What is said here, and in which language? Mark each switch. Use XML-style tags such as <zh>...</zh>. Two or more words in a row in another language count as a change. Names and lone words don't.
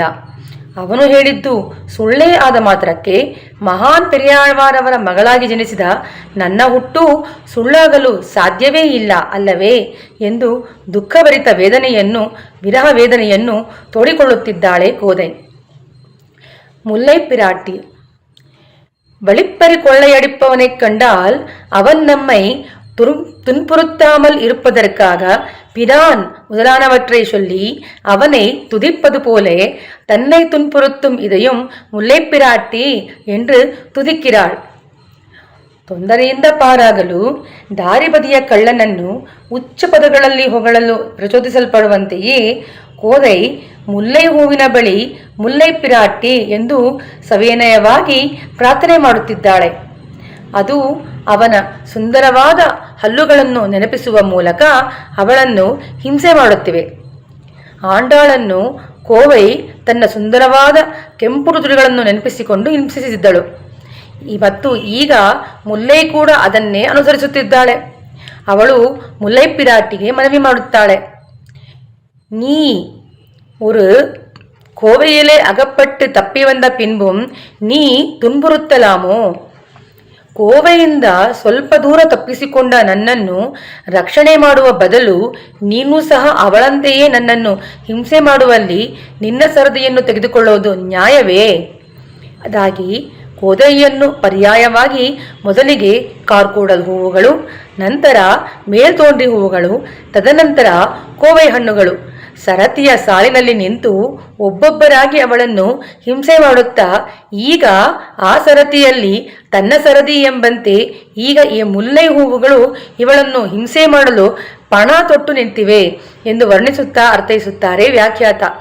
<kn>ಅವನು ಹೇಳಿದ್ದು ಸುಳ್ಳೇ ಆದ ಮಾತ್ರಕ್ಕೆ ಮಹಾನ್ ಪೆರಿಯಾಳ್ವಾರವರ ಮಗಳಾಗಿ ಜನಿಸಿದ ನನ್ನ ಹುಟ್ಟು ಸುಳ್ಳಾಗಲು ಸಾಧ್ಯವೇ ಇಲ್ಲ ಅಲ್ಲವೇ ಎಂದು ದುಃಖಭರಿತ ವಿರಹ ವೇದನೆಯನ್ನು ತೋಡಿಕೊಳ್ಳುತ್ತಿದ್ದಾಳೆ ಕೋதை.</kn> <ta>முல்லை பிராட்டி. வழிப்பறி கொள்ளையடிப்பவனை கண்டால் அவன் நம்மை துன்புறுத்தாமல் இருப்பதற்காக பிரான் முதலானவற்றை சொல்லி அவனை துதிப்பது போலே தன்னை துன்புறுத்தும் இதையும் முல்லை பிராட்டி என்று துதிக்கிறாள்.</ta> <kn>ತೊಂದರೆಯಿಂದ ಪಾರಾಗಲು ದಾರಿಬದಿಯ ಕಳ್ಳನನ್ನು ಉಚ್ಚ ಪದಗಳಲ್ಲಿ ಹೊಗಳಲು ಪ್ರಚೋದಿಸಲ್ಪಡುವಂತೆಯೇ ಕೋதை ಮುಲ್ಲೈ ಹೂವಿನ ಬಳಿ ಮುಲ್ಲೈ ಪಿರಾಟಿ ಎಂದು ಸವಿನಯವಾಗಿ ಪ್ರಾರ್ಥನೆ ಮಾಡುತ್ತಿದ್ದಾಳೆ. ಅದು ಅವನ ಸುಂದರವಾದ ಹಲ್ಲುಗಳನ್ನು ನೆನಪಿಸುವ ಮೂಲಕ ಅವಳನ್ನು ಹಿಂಸೆ ಮಾಡುತ್ತಿವೆ. ಆಂಡಾಳನ್ನು ಕೋವೈ ತನ್ನ ಸುಂದರವಾದ ಕೆಂಪು ರುದುರುಗಳನ್ನು ನೆನಪಿಸಿಕೊಂಡು ಹಿಂಸಿಸಿದ್ದಳು. ಮತ್ತು ಈಗ ಮುಲ್ಲೈ ಕೂಡ ಅದನ್ನೇ ಅನುಸರಿಸುತ್ತಿದ್ದಾಳೆ. ಅವಳು ಮುಲ್ಲೈ ಪಿರಾಟಿಗೆ ಮನವಿ ಮಾಡುತ್ತಾಳೆ.</kn> <ta>நீ ஒரு கோவையிலே அகப்பட்டு தப்பி வந்த பின்பும் ನೀ துன்புறுத்தலாமோ?</ta> <kn>ಕೋವೆಯಿಂದ ಸ್ವಲ್ಪ ದೂರ ತಪ್ಪಿಸಿಕೊಂಡ ನನ್ನನ್ನು ರಕ್ಷಣೆ ಮಾಡುವ ಬದಲು ನೀನು ಸಹ ಅವಳಂತೆಯೇ ನನ್ನನ್ನು ಹಿಂಸೆ ಮಾಡುವಲ್ಲಿ ನಿನ್ನ ಸರದಿಯನ್ನು ತೆಗೆದುಕೊಳ್ಳುವುದು ನ್ಯಾಯವೇ? ಅದಾಗಿ ಕೋದೈಯನ್ನು ಪರ್ಯಾಯವಾಗಿ ಮೊದಲಿಗೆ ಕಾರ್ಕೋಡಲ್ ಹೂವುಗಳು, ನಂತರ ಮೇಲ್ತೋಂಡ್ರಿ ಹೂವುಗಳು, ತದನಂತರ ಕೋವೈ ಹಣ್ಣುಗಳು ಸರತಿಯ ಸಾಲಿನಲ್ಲಿ ನಿಂತು ಒಬ್ಬೊಬ್ಬರಾಗಿ ಅವಳನ್ನು ಹಿಂಸೆ ಮಾಡುತ್ತಾ ಈಗ ಆ ಸರತಿಯಲ್ಲಿ ತನ್ನ ಸರದಿ ಎಂಬಂತೆ ಈಗ ಈ ಮುಲ್ಲೈ ಹೂವುಗಳು ಇವಳನ್ನು ಹಿಂಸೆ ಮಾಡಲು ಪಣ ತೊಟ್ಟು ನಿಂತಿವೆ ಎಂದು ವರ್ಣಿಸುತ್ತಾ ಅರ್ಥೈಸುತ್ತಾರೆ ವ್ಯಾಖ್ಯಾತ.</kn>